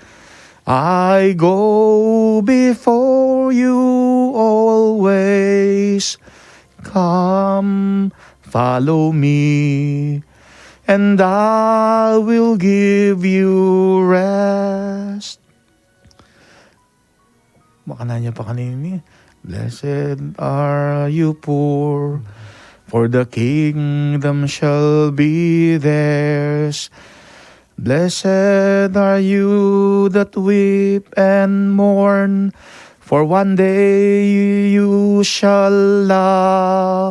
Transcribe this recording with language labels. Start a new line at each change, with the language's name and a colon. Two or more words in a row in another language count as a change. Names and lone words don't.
English: I go before you always. Come, follow me, and I will give you rest.
Pampanga: Makana niya pa kanini.
English: Blessed are you poor, for the kingdom shall be theirs. Blessed are you that weep and mourn, for one day you shall laugh.